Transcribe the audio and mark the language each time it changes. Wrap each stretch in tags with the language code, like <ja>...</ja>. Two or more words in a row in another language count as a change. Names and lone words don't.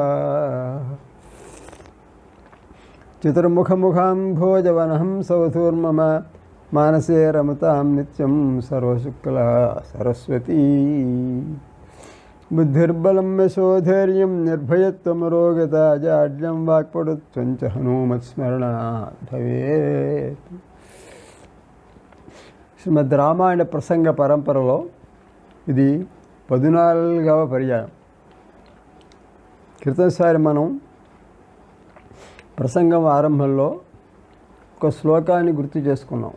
<sa>चतुर्मुखमुखाम्भोजवनहं सवधूर्मम मानसे रमतां नित्यं सर्वशुक्ला सरस्वती। बुद्धिर्बलं यशोधैर्यं निर्भयत्वमरोगता जाड्यं वाक्पटुत्वं च हनुमत्स्मरणात् भवेत्।</sa> <te>శ్రీమద్ రామాయణ ప్రసంగ పరంపరలో ఇది 14వ పర్యాయం. క్రితంసారి మనం ప్రసంగం ఆరంభంలో ఒక శ్లోకాన్ని గుర్తు చేసుకున్నాం.</te>